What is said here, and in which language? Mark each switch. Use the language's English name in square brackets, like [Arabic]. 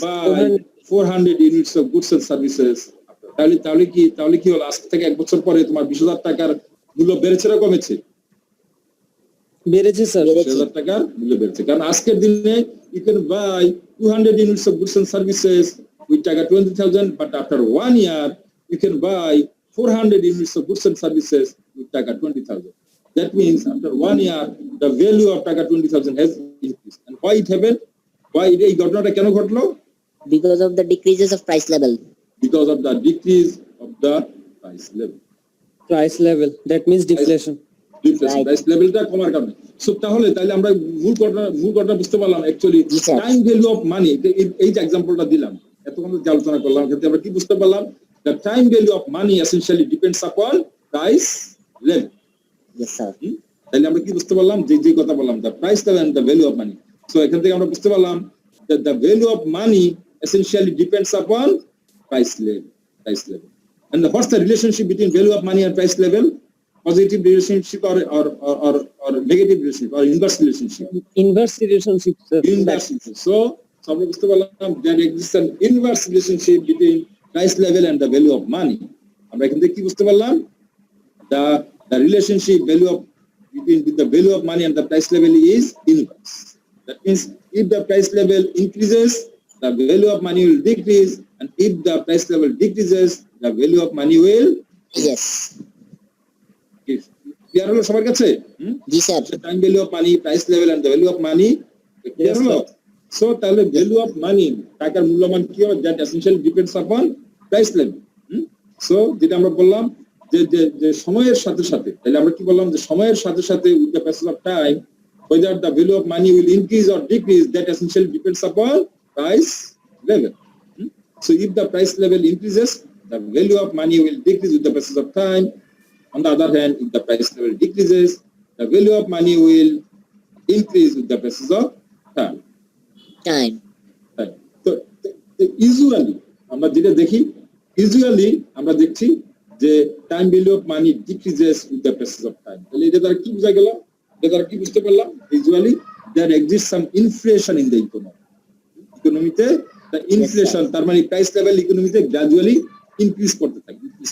[English] buy 400 units of goods and services. [Bangla] তাহলে কি হলো, আজ থেকে 1 বছর পরে তোমার 20,000 টাকার মূল্য বেড়েছে না কমেছে? বেড়েছে স্যার। 20,000 টাকার মূল্য বেড়েছে, কারণ আজকের দিনে [English] you can buy 200 units of goods and services with taka 20,000, but after 1 year you can buy 400 units of goods and services with taka 20,000. That means after 1 year the value of taka 20,000 has increased. And why it happened? [Bangla] Why এই ঘটনাটা কেন ঘটলো? [English] Because of the decreases of price level. Because of the decrease of the price level. Price level, that means deflation. Right. [Bangla] Price লেভেলটা কমার কারণে। So তাহলে আমরা মূল ঘটনা বুঝতে পারলাম actually G, sir. [English] Time value of money. [Bangla] এই যে এক্সাম্পলটা দিলাম, এতক্ষণ যে আলোচনা করলাম, এখানে আমরা কি বুঝতে পারলাম? [English] The time value of money essentially depends upon price level. Yes, sir. [Bangla] তাহলে আমরা কি বুঝতে পারলাম? [English] যে কথা বললাম, the price level and the value of money. [Bangla] So এখান থেকে আমরা বুঝতে পারলাম [English] that the value of money essentially depends upon price level. And what's the relationship between value of money and price level? Positive relationship or negative relationship or inverse relationship? Inverse relationship, sir. Inverse relationship. So [Bangla] আমরা বুঝতে পারলাম [English] there exists an inverse relationship between price level and the value of money. [Bangla] আমরা এখান থেকে কি বুঝতে পারলাম? [English] The relationship value of between the value of money and the price level is inverse. That means if the price level increases, the value of money will decrease, and if the price level decreases, the value of money will Yes. [Bangla] clear হলো সবার কাছে? জি sir. [English] Time value of money, price level and the value of money clear হলো? So তাহলে value of money, [Bangla] টাকার মূল্যমান কি হবে? [English] That essentially depends upon price level. [Bangla] So যেটা আমরা বললাম যে সময়ের সাথে সাথে, তাহলে আমরা কি বললাম? যে সময়ের সাথে সাথে [English] With the passage of time whether the value of money will increase or decrease, that essentially depends upon price level. So if the price level increases, the value of money will decrease with the passage of time. On the other hand, if the price level decreases, the value of money will increase with the passage of time. Time. So usually [Bangla] আমরা যেটা দেখি, আমরা দেখছি যে [English] Time value of money decreases with the passage of time. [Bangla] তাহলে এটা দ্বারা কি বোঝা গেল? তারা কি বুঝতে পারলাম? [English] Usually there exists some inflation in the economy. [Bangla] ইকোনমিতে [English] the inflation, [Bangla] তার মানে প্রাইস লেভেল ইকোনমিতে গ্র্যাজুয়ালি ইনক্রিজ করতে থাকে।